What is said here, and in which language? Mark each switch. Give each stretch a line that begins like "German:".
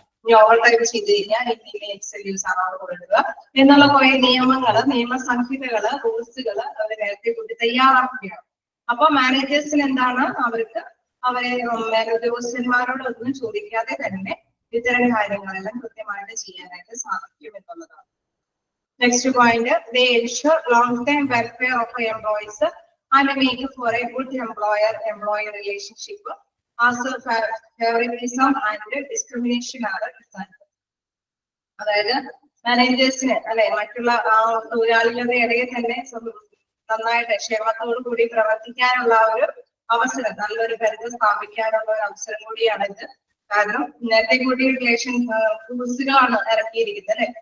Malayalam: ഇനി over time ചെയ്ത് കഴിഞ്ഞാൽ ഇന്ന എക്സ്ക്യൂസ് ആണ് അവർ കൊടുക്കുക എന്നുള്ള കുറെ നിയമങ്ങള്, നിയമസംഹിതകള്, റൂൾസുകള് അവർ നേരത്തെ കൂട്ടി തയ്യാറാക്കുകയാണ്. അപ്പൊ മാനേജേഴ്സിന് എന്താണ്, അവർക്ക് അവരെ ഉദ്യോഗസ്ഥന്മാരോടൊന്നും ചോദിക്കാതെ തന്നെ ഇത്തരം കാര്യങ്ങളെല്ലാം കൃത്യമായിട്ട് ചെയ്യാനായിട്ട് സാധിക്കും എന്നുള്ളതാണ്.
English: Next point, they ensure long-term welfare of employees and make for a good employer-employee relationship as favoritism and discrimination are example.
Malayalam: അതായത് മാനേജേഴ്സിന് അല്ലെ മറ്റുള്ള തൊഴിലാളികളുടെ ഇടയിൽ തന്നെ നന്നായിട്ട് ക്ഷേമത്തോടു കൂടി പ്രവർത്തിക്കാനുള്ള ഒരു അവസരം, നല്ലൊരു ബന്ധം സ്ഥാപിക്കാനുള്ള ഒരു അവസരം കൂടിയാണ് ഇത്. കാരണം നേരത്തെ കൂടി റിലേഷൻ റൂൾസുകളാണ് ഇറക്കിയിരിക്കുന്നത് അല്ലെ.